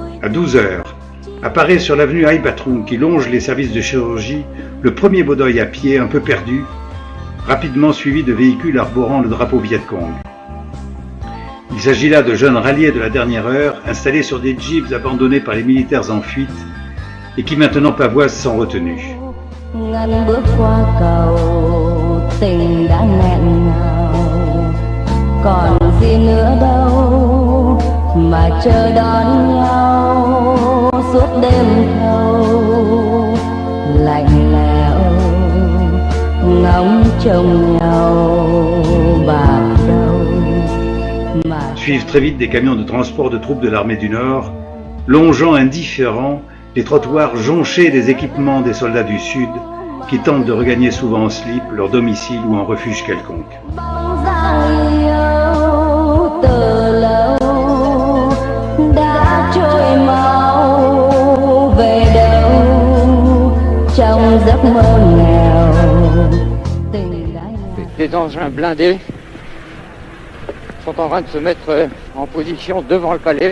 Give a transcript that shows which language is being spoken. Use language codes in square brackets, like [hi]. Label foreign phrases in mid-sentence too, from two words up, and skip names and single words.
[fr] 12 heures, apparaît sur l'avenue Hai Batrung qui longe les services de chirurgie le premier Bodoï à pied un peu perdu, rapidement suivi de véhicules arborant le drapeau Viet Cong. Il s'agit là de jeunes ralliés de la dernière heure installés sur des jeeps abandonnés par les militaires en fuite et qui maintenant pavoisent sans retenue. [vi] Ngân bước qua cầu, tình đã nghẹn ngào, còn gì nữa đâu mà chờ đón nhau suốt đêm thâu lạnh lẽo, ngóng trông nhau bạc đầu. [fr] Suivent très vite des camions de transport de troupes de l'armée du Nord, longeant indifférents les trottoirs jonchés des équipements des soldats du Sud qui tentent de regagner souvent en slip leur domicile ou un refuge quelconque. Des engins blindés sont en train de se mettre en position devant le palais.